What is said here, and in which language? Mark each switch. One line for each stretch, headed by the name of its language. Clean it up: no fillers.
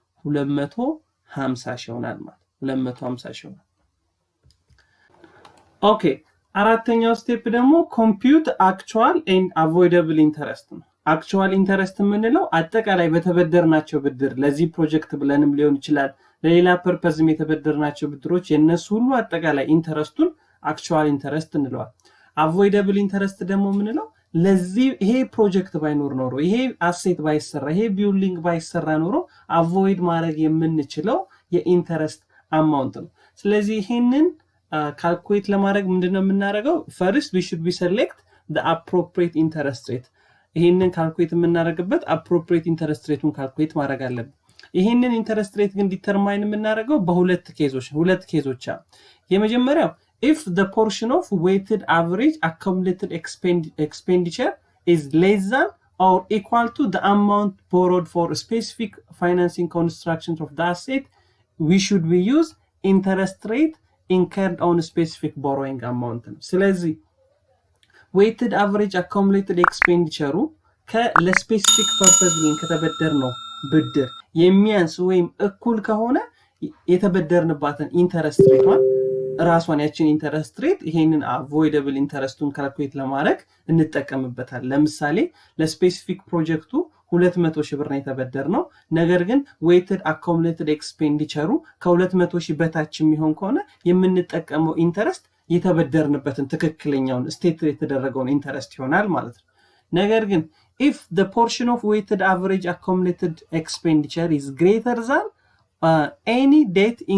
Amharic: 250,000 ይሆናል ማለት 250,000 ይሆናል። ኦኬ አራተኛው ስቴፕ ደግሞ
English: compute actual and avoidable interest
Amharic: ነው። actual interest የምንለው አጠቃላይ በተበደርናቸው ብድር ለዚህ ፕሮጀክት ብለንም ሊሆን ይችላል ለሌላ ፐርፐዝም የተበደርናቸው ብድሮች የነሱ ሁሉ አጠቃላይ ኢንተረስቱን actual interest እንለዋለን። avoidable interest ደግሞ የምንለው ለዚህ ይሄ ፕሮጀክት ባይኖር ኖሮ ይሄ አሴት ባይሰራ ይሄ ቢልዲንግ ባይሰራ ኖሮ አቮይድ ማድረግ የምንችለው የኢንተረስት አማውንት ነው። ስለዚህ ይሄንን ካልኩሌት ለማድረግ ምንድነው የምናደርገው?
English: ፈርስት we should be select the appropriate interest rate።
Amharic: ይሄንን ካልኩሌት የምናደርግበት appropriate interest rate-ን ካልኩሌት ማድረግ አለብን። ይሄንን ኢንተረስት ሬት ግን ዲተርማይን የምናደርገው በሁለት ኬዞች አሉ። የመጀመሪያው
English: if the portion of weighted average accumulated expenditure is less than or equal to the amount borrowed for specific financing constructions of the asset, we should be use interest rate incurred on specific borrowing amount.
Amharic: ስለዚህ
English: weighted average accumulated expenditure
Amharic: ለስፔሲፊክ ፐርፐዝ ብለን ከተበደርነው ብድር የሚያንስ ወይም እኩል ከሆነ የተበደርንባትን ኢንተረስት ሬቷን ራሷን ያችን ኢንተረስት ሬት ይሄንን አቮይደብል ኢንተረስቱን ካልኩሌት ለማድረግ እንጠቀምበታል። ለምሳሌ ለስፔሲፊክ ፕሮጀክቱ 200,000 ብር ነው የተበደርነው። ነገር ግን
English: weighted accumulated expenditure
Amharic: ከ200,000 በታች የሚሆን ከሆነ የምንጠቀመው ኢንተረስት የተበደርንበትን ትክክለኛውን ስቴት የተደረገውን ኢንተረስት ይሆናል ማለት ነው። ነገር ግን
English: if the portion of weighted average accumulated expenditure is greater than any debt